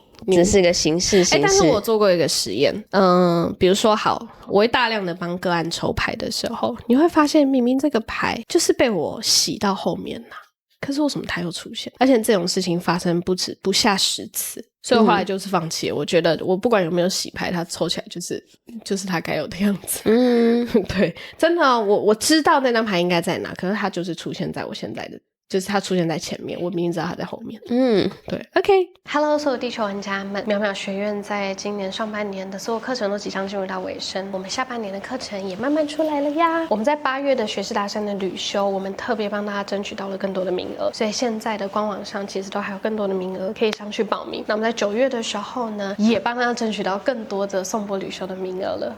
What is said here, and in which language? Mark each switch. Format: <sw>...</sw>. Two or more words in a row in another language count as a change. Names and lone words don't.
<zh>只是個形式。但是我做過一個實驗，比如說好，我會大量的幫個案抽牌的時候，你會發現明明這個牌就是被我洗到後面可是為什麼它又出現？而且這種事情發生不下10次，所以我後來就是放棄了。我覺得我不管有沒有洗牌，它抽起來就是它該有的樣子。對，真的我知道那張牌應該在哪，可是它就是出現在我現在的。就是它出現在前面，我明明知道它在後面。对 ，OK。Hello， 所有地球玩家們，淼淼學院在今年上半年的所有課程都即將進入到尾聲，我們下半年的課程也慢慢出來了呀。我們在8月的學士達山的旅修，我們特別幫大家爭取到了更多的名額，所以現在的官網上其實都還有更多的名額可以上去報名。那我們在9月的時候呢，也幫大家爭取到更多的頌缽旅修的名額了。</zh>